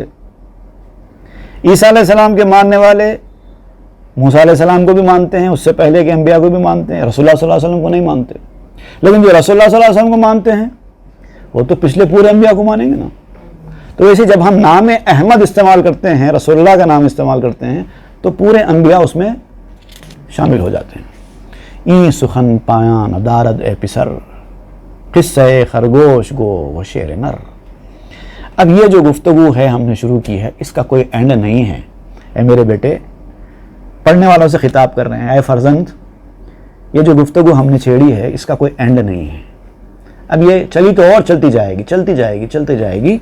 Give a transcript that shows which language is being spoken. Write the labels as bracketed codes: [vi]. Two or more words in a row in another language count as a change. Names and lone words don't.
[ur] عیسیٰ [ar] علیہ السلام [ur] کے ماننے والے موسیٰ [ar] علیہ السلام [ur] کو بھی مانتے ہیں، اس سے پہلے کے انبیاء کو بھی مانتے ہیں، [ar] رسول اللہ صلی اللہ علیہ وسلم [ur] کو نہیں مانتے. لیکن جو [ar] رسول اللہ صلی اللہ علیہ وسلم [ur] کو مانتے ہیں وہ تو پچھلے پورے انبیاء کو مانیں گے نا. تو ویسے جب ہم نام احمد استعمال کرتے ہیں، [ar] رسول اللہ [ur] کا نام استعمال کرتے ہیں، تو پورے انبیاء اس میں شامل ہو جاتے ہیں. [fa] این سخن پایان دارد اے پسر، قصہ خرگوش گو و شیر نر. [ur] اب یہ جو گفتگو ہے ہم نے شروع کی ہے، اس کا کوئی اینڈ نہیں ہے. اے میرے بیٹے، پڑھنے والوں سے خطاب کر رہے ہیں، اے فرزند، یہ جو گفتگو ہم نے چھیڑی ہے اس کا کوئی اینڈ نہیں ہے. اب یہ چلی تو اور چلتی جائے گی، چلتی جائے گی، چلتی جائے گی.